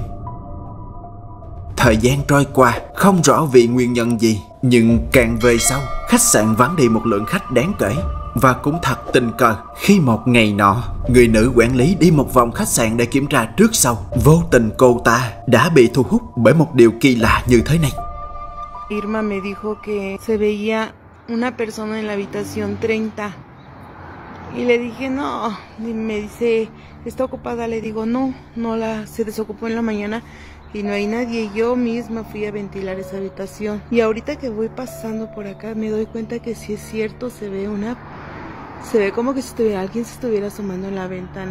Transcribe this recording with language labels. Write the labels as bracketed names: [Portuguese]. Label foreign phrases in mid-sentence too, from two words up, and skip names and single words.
[Vietnamese] Thời gian trôi qua, không rõ vì nguyên nhân gì, nhưng càng về sau, khách sạn vắng đi một lượng khách đáng kể. Và cũng thật tình cờ, khi một ngày nọ, người nữ quản lý đi một vòng khách sạn để kiểm tra trước sau, vô tình cô ta đã bị thu hút bởi một điều kỳ lạ như thế này. [Spanish] Irma me dijo que se veía una persona en la habitación 30. Y le dije no, y me dice, ¿está ocupada? Le digo no se desocupó en la mañana y no hay nadie. Yo misma fui a ventilar esa habitación. Y ahorita que voy pasando por acá me doy cuenta que sí es cierto, se ve como que si alguien se estuviera asomando en la ventana.